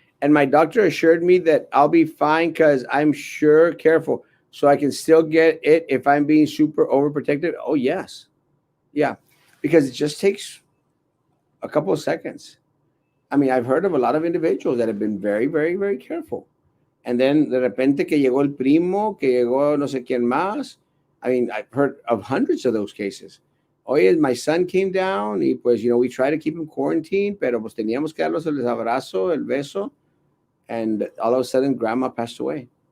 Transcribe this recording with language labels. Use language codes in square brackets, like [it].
[en] And my doctor assured me that I'll be fine because I'm sure careful. So I can still get it if I'm being super overprotected. Oh, yes. Yeah. Because it just takes a couple of seconds. I mean, I've heard of a lot of individuals that have been very, very, very careful. [es] And then de repente que llegó el primo, que llegó no sé quién más. [en] I mean, I've heard of hundreds of those cases. [es] Oye, [en] my son came down [es] y pues, [en] we try to keep him quarantined, [es] pero pues teníamos que darlos el abrazo, el beso, [en] and all of a sudden grandma passed away.